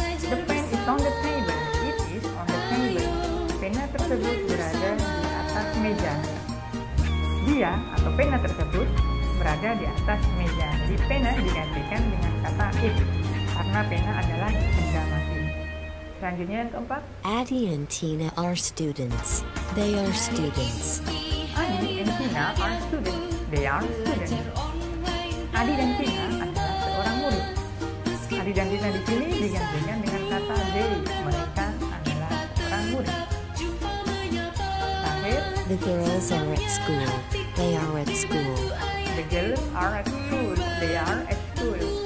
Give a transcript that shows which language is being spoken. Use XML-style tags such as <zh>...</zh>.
<en>the pen is on the table. It is on the table.</en> <id>Pena tersebut berada di atas meja. Dia atau pena tersebut berada di atas meja. Jadi pena digantikan dengan kata it karena pena adalah benda mati. Selanjutnya yang keempat,</id> <en>Addie and Tina are students. They are students. Adi and Tina are students. They are students.</en> <id>Adi dan Tina adalah seorang murid. Adi dan Tina di sini digantikan dengan kata they. Mereka adalah seorang murid. Terakhir,</id> <en>The girls are at school. They are at school. the girls are at school. They are at school.</en>